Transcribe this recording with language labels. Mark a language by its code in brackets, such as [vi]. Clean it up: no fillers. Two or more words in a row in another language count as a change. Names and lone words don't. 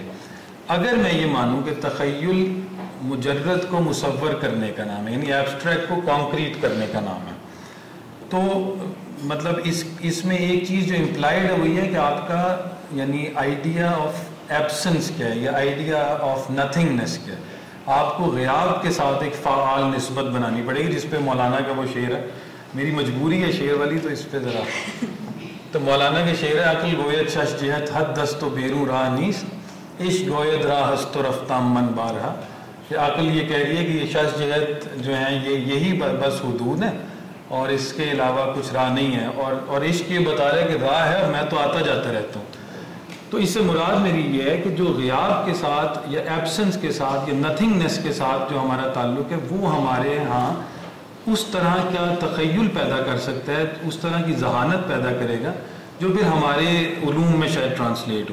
[ur] اگر میں یہ مانوں کہ تخیل مجرد کو مصور کرنے کا نام ہے, یعنی ایبسٹریکٹ کو کانکریٹ کرنے کا نام ہے, تو مطلب اس میں ایک چیز جو امپلائڈ ہے وہ یہ ہے کہ آپ کا یعنی [en] idea of absence [ur] کیا ہے یا [en] idea of nothingness [ur] کیا ہے. آپ کو غیاب کے ساتھ ایک فعال نسبت بنانی پڑے گی، جس پہ مولانا کا وہ شعر ہے، میری مجبوری ہے شعر والی تو اس پہ ذرا، تو مولانا کے شعر ہے [fa] عقل گوید شش جہت حد دست و بیرو راہ نیست عشق گوید راہ ہست و رفتہ من بارہا، [ur] کہ عقل یہ کہہ رہی ہے کہ یہ شش جہت جو ہیں یہی بس حدود ہیں اور اس کے علاوہ کچھ راہ نہیں ہے، اور عشق یہ بتا رہا ہے کہ راہ ہے اور میں تو آتا جاتا رہتا ہوں. تو اس سے مراد میری یہ ہے کہ جو غیاب کے ساتھ یا ایبسنس کے ساتھ یا نتھنگنس کے ساتھ جو ہمارا تعلق ہے وہ ہمارے ہاں اس طرح کا تخیل پیدا کر سکتا ہے، اس طرح کی ذہانت پیدا کرے گا جو پھر ہمارے علوم میں شاید ٹرانسلیٹ ہو.